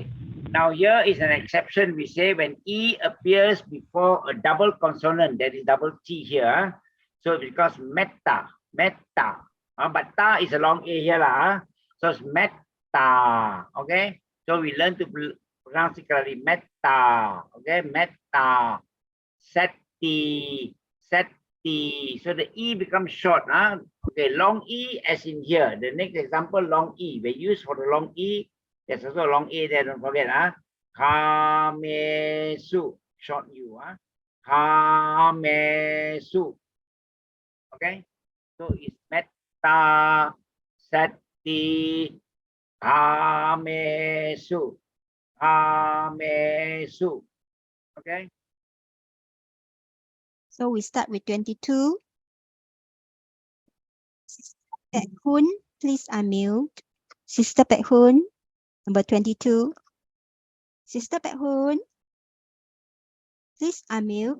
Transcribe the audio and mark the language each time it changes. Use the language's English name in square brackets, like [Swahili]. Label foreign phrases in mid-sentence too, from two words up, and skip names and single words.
[English] Now here is an exception. We say when E appears before a double consonant, that is double T here. So it becomes metta. But ta is a long A here. So it's metta. Okay. So we learn to pronounce it correctly. Metta. Okay. Metta. Seti. So the E becomes short. Okay. Long E as in here. The next example, long E. We use for the long E. There's also a long A there, don't forget. Kamesu, short U. Kamesu. Okay? So it's metta, sati, kamesu. Kamesu. Okay? So we start with 22. Sister Pek Hun, please unmute. Sister Pek Hun, number 22. Sister Pek Hun, please unmute.